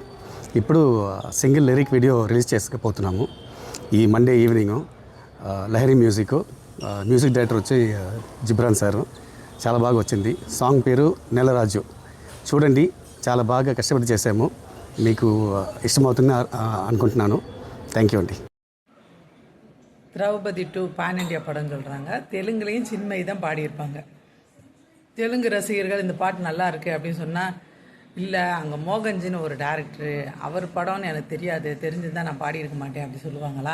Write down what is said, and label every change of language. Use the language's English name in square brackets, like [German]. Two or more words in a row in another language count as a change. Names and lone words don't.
[Telugu] ఇప్పుడు [English] single lyric video release [Telugu] చేసుకుపోతున్నాము ఈ [English] Monday evening. [Telugu] లహరి [English] music director [Telugu] వచ్చి జిబ్రాన్ సార్. చాలా బాగా వచ్చింది. సాంగ్ పేరు నెలరాజు. చూడండి, చాలా బాగా కష్టపడి చేసాము. మీకు ఇష్టమవుతుంది అనుకుంటున్నాను. [English] thank you [Telugu] అండి. [Tamil] திரௌபதி 2 [English] pan India [Tamil] படம் சொல்கிறாங்க. தெலுங்குலேயும் சின்மயி தான் பாடியிருப்பாங்க. தெலுங்கு ரசிகர்கள் இந்த பாட்டு நல்லா இருக்குது அப்படின்னு சொன்னால், இல்லை அங்கே மோகன்ஜின்னு ஒரு டேரக்டரு, அவர் படம்னு எனக்கு தெரியாது, தெரிஞ்சுதான் நான் பாடியிருக்க மாட்டேன் அப்படி சொல்லுவாங்களா?